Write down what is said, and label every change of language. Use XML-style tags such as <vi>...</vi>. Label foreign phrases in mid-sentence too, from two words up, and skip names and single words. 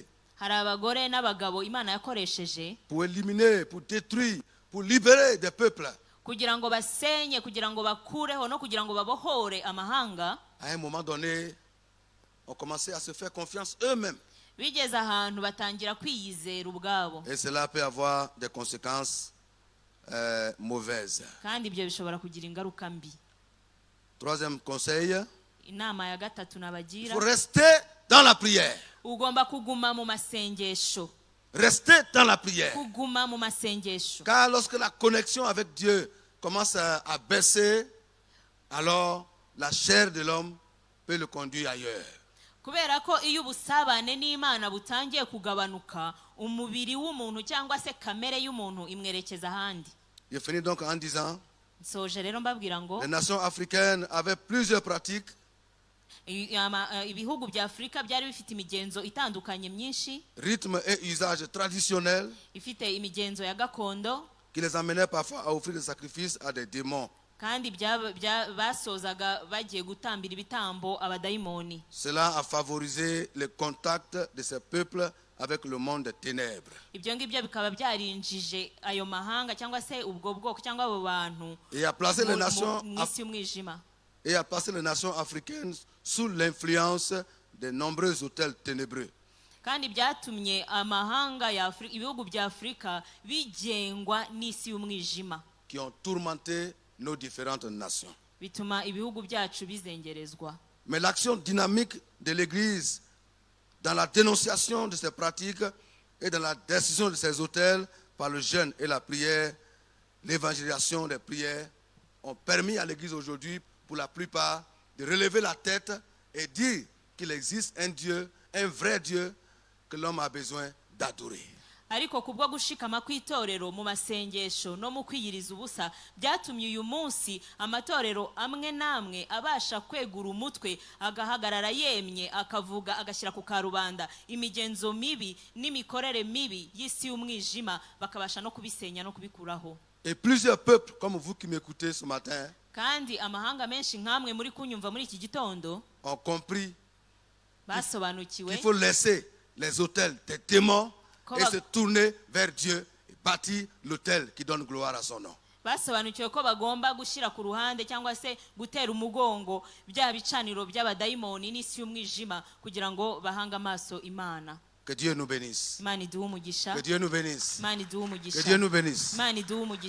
<rw>Hari abagore n'abagabo Imana yakoresheje</rw> <fr>pour éliminer, pour détruire, pour libérer des peuples.</fr> <rw>kugira ngo basenye, kugira ngo bakureho no kugira ngo babohore amahanga.</rw> <fr>À un moment donné, on commençait à se faire confiance eux-mêmes.</fr> <rw>Bigeze ahantu batangira kwiyizera ubwabo.</rw> <fr>Et cela peut avoir des conséquences mauvaises.</fr> <rw>Kandi ibyo bishobora kugira ingaruka mbi.</rw> <fr>Troisième conseil,</fr> <rw>Inama ya gatatu</rw> <fr>il</fr> <rw>nabagira,</rw> <fr>faut rester dans la prière.</fr> <rw>ugomba kuguma mu masengesho.</rw> <fr>Rester dans la prière.</fr> <rw>Kuguma mu masengesho.</rw> <fr>Car lorsque la connexion avec Dieu commence à baisser, alors la chair de l'homme peut le conduire ailleurs.</fr> <rw>Kubera ko iyo ubusabane n'Imana butangiye kugabanuka, umubiri w'umuntu cyangwa se kamere y'umuntu imwerekeza ahandi.</rw> <fr>Je finis donc en disant,</fr> <rw>Soje rero mbabwira ngo</rw> <fr>les nations africaines avaient plusieurs pratiques</fr> <rw>ibihugu bya Afrika byari bifite imigenzo itandukanye myinshi,</rw> <fr>rythmes et usages traditionnels</fr> <rw>ifite imigenzo ya gakondo,</rw> <fr>qui les amenaient parfois à offrir des sacrifices à des démons.</fr> <rw>kandi basozaga bagiye gutambira ibitambo abadayimoni.</rw> <fr>Cela a favorisé le contact de ces peuples avec le monde des ténèbres.</fr> <rw>Ibyo ngibyo bikaba byarinjije ayo mahanga cyangwa se ubwo bwoko cyangwa abo bantu</rw> <fr>Et a placé les nations</fr> <rw>mw'isi y'umwijima.</rw> <fr>et a placé les nations africaines sous l'influence de nombreux autels ténébreux.</fr> <rw>Kandi byatumye amahanga ya Afrika, ibihugu bya Afrika bigengwa n'isi y'umwijima,</rw> <fr>Qui ont tourmenté nos différentes nations.</fr> <rw>bituma ibihugu byacu bizengerezwa.</rw> <fr>Mais l'action dynamique de l'Église dans la dénonciation de ces pratiques et dans la décision de ces autels par le jeûne et la prière, l'évangélisation des prières, ont permis à l'Église aujourd'hui, pour la plupart, de relever la tête et dire qu'il existe un Dieu, un vrai Dieu, que l'homme a besoin d'adorer.</fr> <rw>Ariko kubwo gushikama kw'itorero mu masengesho no mu kwiyiriza ubusa byatumye uyu munsi amatorero amwe namwe abasha kwegura umutwe, agahagarara yemye, akavuga, agashyira ku karubanda imigenzo mibi n'imikorere mibi y'isi y'umwijima, bakabasha no kubisenya no kubikuraho.</rw> <fr>Et plusieurs peuples, comme vous qui m'écoutez ce matin,</fr> <rw>Kandi amahanga menshi nkamwe muri kunyumva muri iki gitondo</rw> <fr>ont compris</fr> <rw>basobanukiwe</rw> <fr>qu'il faut laisser les autels des démons et se tourner vers Dieu et bâtir l'autel qui donne gloire à son nom.</fr> <rw>basobanukiwe ko bagomba gushyira ku ruhande cyangwa se gutera umugongo bya bicaniro by'abadayimoni n'isi y'umwijima kugira ngo bahange amaso Imana.</rw> <fr>Que Dieu nous bénisse.</fr> <rw>Imana iduhe umugisha.</rw> <fr>Que Dieu nous bénisse.</fr> <rw>Imana iduhe</rw> <fr>Que</fr> <rw>umugisha.</rw> <fr>Dieu nous bénisse.</fr> <rw>Imana iduhe umugisha.</rw>